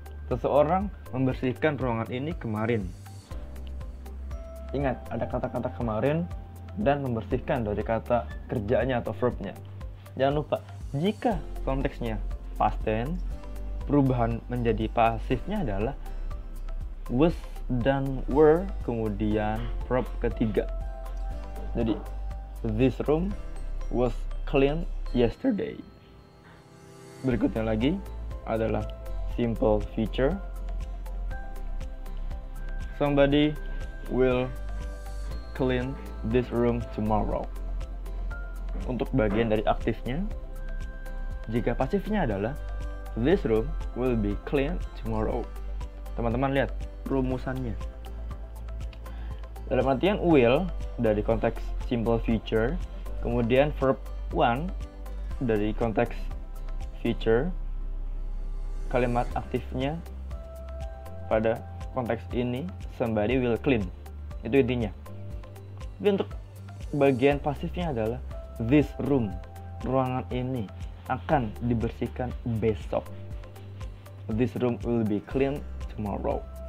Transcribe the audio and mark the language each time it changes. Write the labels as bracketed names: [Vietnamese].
[Indonesian] Seseorang membersihkan ruangan ini kemarin. Ingat, ada kata-kata kemarin dan membersihkan dari kata kerjanya atau verbnya. Jangan lupa, jika konteksnya past tense, perubahan menjadi pasifnya adalah was dan were, kemudian verb ketiga. [English] Jadi, this room was cleaned yesterday. [Indonesian] Berikutnya lagi adalah simple future. [English] Somebody will clean this room tomorrow. [Indonesian] Untuk bagian dari aktifnya, jika pasifnya adalah [English] this room will be cleaned tomorrow. [Indonesian] Teman-teman lihat rumusannya. Dalam artian will dari konteks simple future, kemudian verb one dari konteks future, kalimat aktifnya pada konteks ini [English] somebody will clean. [Indonesian] Itu intinya. Tapi untuk bagian pasifnya adalah this room, ruangan ini akan dibersihkan besok. [English] This room will be cleaned tomorrow.